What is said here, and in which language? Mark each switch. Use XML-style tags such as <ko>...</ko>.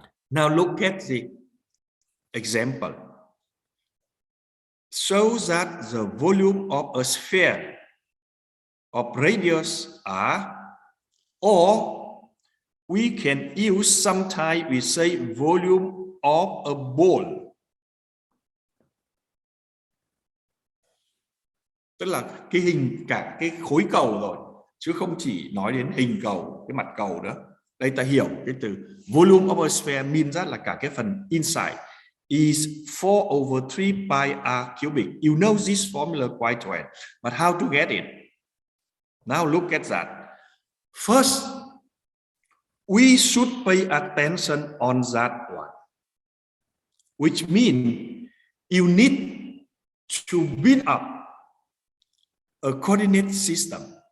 <en>Now look at the example. Show that the volume of a sphere of radius r, or we can use sometimes we say volume of a ball.</en> <vi>Tức là cái hình cả cái khối cầu rồi, chứ không chỉ nói đến hình cầu, cái mặt cầu nữa. Đây ta hiểu cái từ</vi> <en>volume of a sphere means that</en> <vi>là cả cái phần</vi> <en>inside is 4/3 pi r cubic. You know this formula quite well, but how to get it? Now look at that. First, we should pay attention on that one, which means you need to build up a coordinate system.</en>